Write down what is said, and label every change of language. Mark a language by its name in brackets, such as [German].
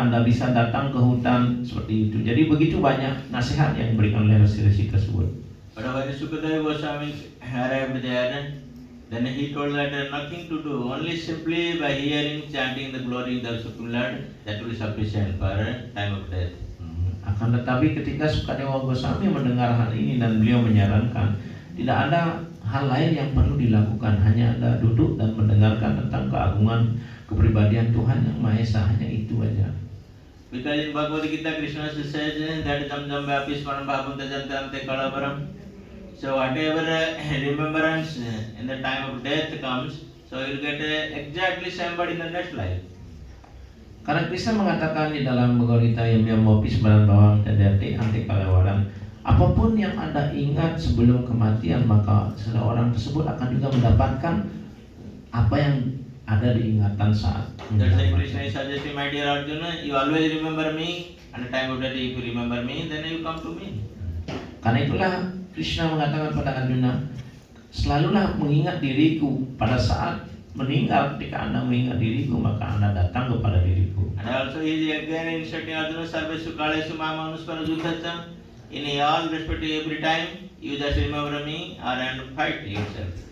[Indonesian] Anda bisa datang ke hutan seperti itu. Jadi begitu banyak nasihat yang diberikan oleh resi-resi tersebut. [English] But when Sukadeva Goswami arrived there, then he told that nothing to do, only simply by hearing, chanting the glory of the Supreme Lord, that will be sufficient for time of death. [Indonesian] Akan tetapi ketika Sukadewa Goswami mendengar hal ini dan beliau menyarankan tidak ada hal lain yang perlu dilakukan, hanya ada duduk dan mendengarkan tentang keagungan kepribadian Tuhan yang Maha Esa, hanya itu aja. [English] Because in Bhagavad Gita, Krishna says that [Sanskrit] jam jam vyapi smaran bhavanta jantante kalabaram. [English] So whatever remembrance in the time of death comes, so you will get exactly same but in the next life. [Indonesian] Karena Krishna mengatakan di dalam Bhagavad Gita yang [Sanskrit] mopi sembaran bawang tadati anti kalawaran, [Indonesian] apapun yang Anda ingat sebelum kematian, maka seseorang tersebut akan juga mendapatkan apa yang ada di ingatan saat [English] That's why Krishna is suggesting, my dear Arjuna, you always remember me, and the time of death if you remember me, then you come to me. [Indonesian] Karena itulah Krishna mengatakan pada Arjuna, selalulah mengingat diriku pada saat meninggal. Ketika Anda mengingat diriku, maka Anda datang kepada diriku. [English] And also he is again instructing Arjuna, [Sanskrit] sarvesu kalesu mamanuspara juddhacha. [English] In all respect, every time you just remember me and fight yourself.